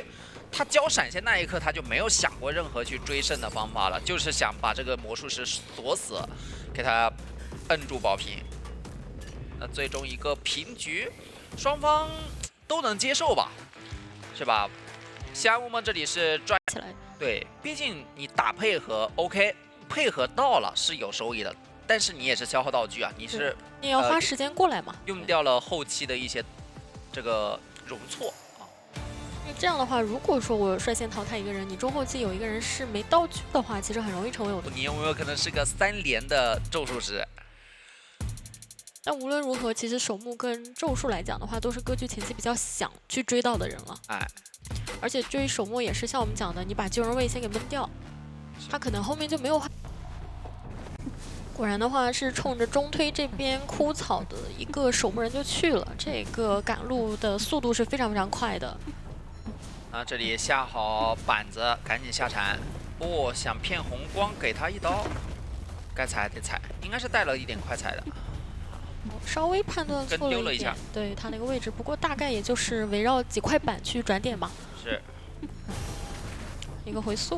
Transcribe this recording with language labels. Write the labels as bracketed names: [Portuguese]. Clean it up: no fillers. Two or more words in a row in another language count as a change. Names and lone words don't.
[Chinese] 他交閃現那一刻，他就沒有想過任何去追勝的方法了，就是想把這個魔術師鎖死，給他摁住保平。那最終一個平局，雙方都能接受吧，是吧？西安木木這裡是賺起來，對，畢竟你打配合 OK，配合到了是有收益的，但是你也是消耗道具啊，你是你也要花时间过来嘛，用掉了後期的一些這個容錯啊。因為這樣的話，如果說我率先淘汰一個人，你中後期有一個人是沒道具的話，其實很容易成為我的。你有沒有可能是個3連的咒術師？但無論如何，其實守墓跟咒術來講的話，都是歌劇前期比較想去追到的人了。哎。而且追守墓也是像我們講的，你把救人位先給悶掉，他可能後面就沒有。果然的话是冲着中推這邊枯草的一個守墓人就去了，這個趕路的速度是非常非常快的。啊，這裡下好板子，趕緊下鏟。不想騙紅光，給他一刀，該踩還得踩，應該是帶了一點快踩的。稍微判斷錯跟丟了一下，對他那個位置，不過大概也就是圍繞幾塊板去轉點吧。是。一個回速。